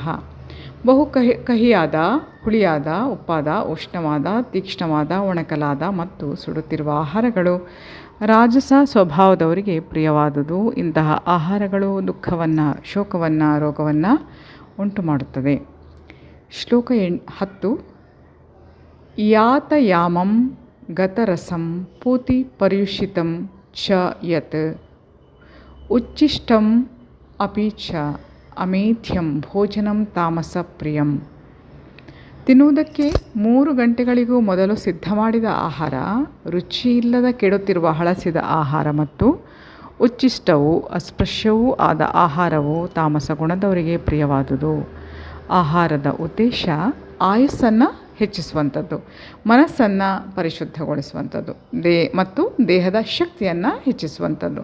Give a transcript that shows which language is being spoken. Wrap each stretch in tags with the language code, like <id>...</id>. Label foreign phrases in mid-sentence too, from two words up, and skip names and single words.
<kn>ಬಹು ಕಹಿಯಾದ, ಹುಳಿಯಾದ, ಉಪ್ಪಾದ, ಉಷ್ಣವಾದ, ತೀಕ್ಷ್ಣವಾದ, ಒಣಕಲಾದ ಮತ್ತು ಸುಡುತ್ತಿರುವ ಆಹಾರಗಳು ರಾಜಸ ಸ್ವಭಾವದವರಿಗೆ ಪ್ರಿಯವಾದುದು. ಇಂತಹ ಆಹಾರಗಳು ದುಃಖವನ್ನು, ಶೋಕವನ್ನು, ರೋಗವನ್ನು ಉಂಟು ಮಾಡುತ್ತದೆ.</kn> <sa>ಶ್ಲೋಕ 10. ಯಾತಯಾಮಂ ಗತರಸಂ ಪೂತಿ ಪರ್ಯುಷಿತಂ ಚ ಯತ್ ಉಚ್ಚಿಷ್ಟಂ ಅಪಿ ಚ ಅಮೇಧ್ಯಂ ಭೋಜನಂ ತಾಮಸ ಪ್ರಿಯಂ.</sa> <kn>ತಿನ್ನುವುದಕ್ಕೆ 3 ಗಂಟೆಗಳಿಗೂ ಮೊದಲು ಸಿದ್ಧ ಮಾಡಿದ ಆಹಾರ, ರುಚಿಯಿಲ್ಲದ ಕೆಡುತ್ತಿರುವ ಹಳಸಿದ ಆಹಾರ ಮತ್ತು ಉಚ್ಚಿಷ್ಟವೂ ಅಸ್ಪೃಶ್ಯವೂ ಆದ ಆಹಾರವು ತಾಮಸ ಗುಣದವರಿಗೆ ಪ್ರಿಯವಾದುದು. ಆಹಾರದ ಉದ್ದೇಶ ಆಯುಸ್ಸನ್ನು ಹೆಚ್ಚಿಸುವಂಥದ್ದು, ಮನಸ್ಸನ್ನು ಪರಿಶುದ್ಧಗೊಳಿಸುವಂಥದ್ದು, ಮತ್ತು ದೇಹದ ಶಕ್ತಿಯನ್ನು ಹೆಚ್ಚಿಸುವಂಥದ್ದು.</kn>